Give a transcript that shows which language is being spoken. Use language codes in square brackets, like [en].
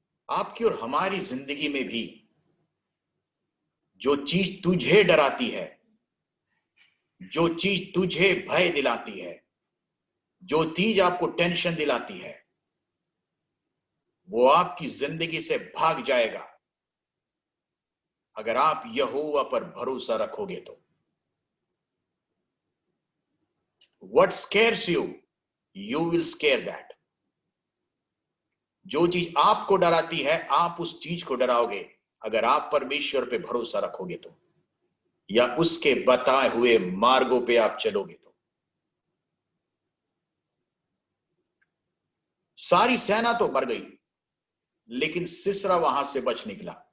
[hi] आपकी और हमारी जिंदगी में भी जो चीज तुझे डराती है, जो चीज तुझे भय दिलाती है, जो चीज आपको टेंशन दिलाती है, वो आपकी जिंदगी से भाग जाएगा अगर आप यहोवा पर भरोसा रखोगे तो। [en] What scares you, you will scare that. [hi] जो चीज आपको डराती है, आप उस चीज को डराओगे अगर आप परमेश्वर पे भरोसा रखोगे तो, या उसके बताए हुए मार्गों पे आप चलोगे तो। सारी सेना तो मर गई, लेकिन सिसरा वहां से बच निकला।